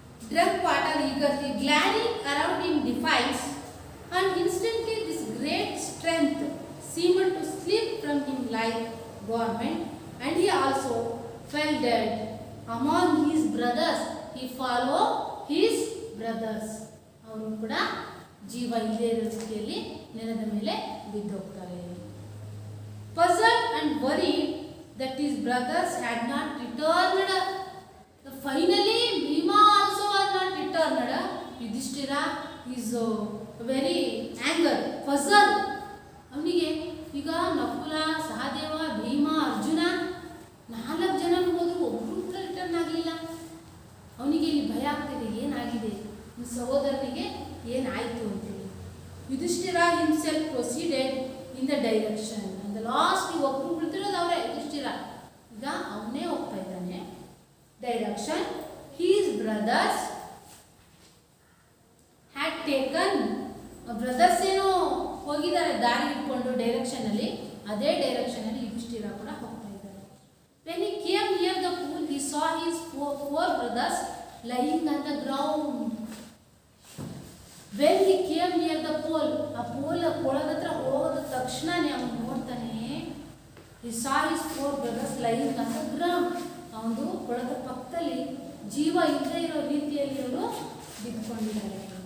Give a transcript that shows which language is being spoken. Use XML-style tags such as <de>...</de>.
<en>Drank water eagerly, glaring around in defiance, and instantly this great strength seemed to slip from him like garment, and he also fell dead. Among his brothers, he followed his brothers.</en> <kn>ಅವರು ಕೂಡ ಜೀವ ಇಲ್ಲೇ ಇರೋ ಸ್ಥಿತಿಯಲ್ಲಿ ನೆಲದ ಮೇಲೆ ಬಿದ್ದೋಗ್ತಾರೆ.</kn> <en>Puzzled and worried that his brothers had not returned. Finally, Bhima also was not returned. Yudhishthira is very angry, puzzled.</en> <kn>ಅವನಿಗೆ ಈಗ ನಕುಲ, ಸಹದೇವ, ಭೀಮ, ಅರ್ಜುನ 4 ಜನ ಹೋದ್ರು ಒಬ್ಬರು ಕೂಡ ರಿಟರ್ನ್ ಆಗಲಿಲ್ಲ. ಅವನಿಗೆ ಇಲ್ಲಿ ಭಯ ಆಗ್ತಿದೆ, ಏನಾಗಿದೆ ಈ ಸಹೋದರನಿಗೆ ಏನಾಯಿತು ಅಂತೇಳಿ.</kn> <en>Yudhishthira himself proceeded in the direction.</en> <kn>And last ಒಬ್ಬರು ಬಿಡ್ತಿರೋದು ಅವರೇ, ಯುಧಿಷ್ಠಿರ. ಈಗ ಅವನೇ ಹೋಗ್ತಾ ಇದ್ದಾನೆ direction.</kn> <en>His brothers had taken.</en> <kn>Brothers ಏನೋ ಹೋಗಿದ್ದಾರೆ ದಾರಿ ಇಟ್ಕೊಂಡು ಡೈರೆಕ್ಷನಲ್ಲಿ, ಅದೇ ಡೈರೆಕ್ಷನಲ್ಲಿ ಯುಧಿಷ್ಠಿರ ಕೂಡ ಹೋಗ್ತಾ ಇದ್ದಾರೆ.</kn> <en>When he came near the pool, he saw his four brothers lying on the ground. When he came near the pool,</en> <kn>ಆ ಕೊಳದ ಹತ್ರ ಹೋದ ತಕ್ಷಣನೇ ಅವನು ನೋಡ್ತಾನೆ,</kn> <en>he saw his 4 brothers lying on the ground.</en> <kn>ಅವನು ಕೊಳದ ಪಕ್ಕದಲ್ಲಿ ಜೀವ ಇಲ್ಲದೆ ಇರೋ ರೀತಿಯಲ್ಲಿ ಅವರು ಬಿದ್ದುಕೊಂಡಿದ್ದಾರೆ.</kn>